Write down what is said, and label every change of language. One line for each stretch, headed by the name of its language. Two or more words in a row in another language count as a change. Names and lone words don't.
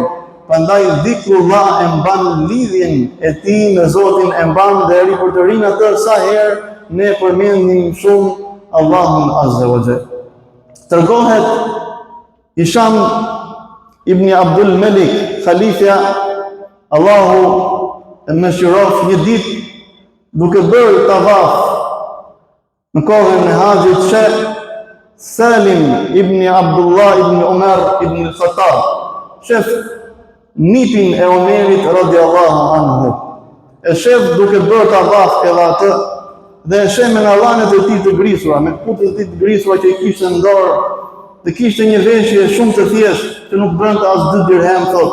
Albanian: Prandaj dhikrullah e mban lidhjen e tij me Zotin, e mban dhe e ripërtërin atë sa herë ne përmendim shumë Allahun
Arabic: عز وجل.
Albanian: Tregohet Hisham ibn Abdul Malik, khalifja Allahu e mëshirof, një ditë duke bërë tavaf në kohën e haxhit, sheh Salim ibn Abdullah ibn Umar ibn al-Khattab, shef nipin e Omerit
Arabic: رضي الله عنه,
Albanian: e shef duke bërë tavaf edhe atë, dhe e shef me lanet e tij të grisura, me kputët e tij të grisura që i kishte në dorë, dhe kishte një veshje shumë të thjeshtë që nuk brënte as 2 dirhem, thot.